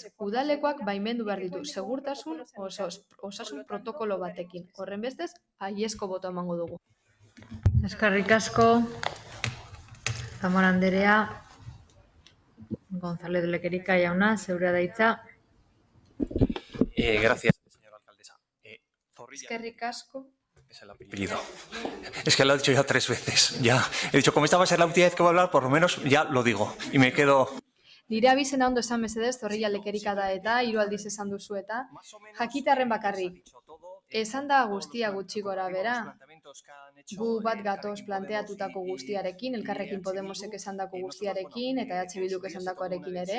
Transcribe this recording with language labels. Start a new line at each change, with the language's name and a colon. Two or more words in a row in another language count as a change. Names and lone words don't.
Basque: Udalekoak baimendu behar ditu segurtasun osasun protokolo batekin. Horren bestez, baiezko botoa emango dugu. Eskerrik asko, Zamora Anderea, González Lekerika jauna, zeurea da hitza.
Spanish: Gracias, señora alcaldesa.
Basque: Eskerrik asko.
Spanish: Es el apellido. Es que lo he dicho ya 3 veces. Ya he dicho, como esta va a ser la última vez que voy a hablar, por lo menos ya lo digo. Y me quedo...
Basque: Nire abizena ondo esan mesedez, Zorrilla Lekerika da eta, 3 aldiz esan duzu eta, jakitarren bakarrik. Esan da guztia gutxi gora bera. Gu bat gatoz planteatutako guztiarekin, Elkarrekin Podemosek esandako guztiarekin, eta EH Bilduk esandakoarekin ere.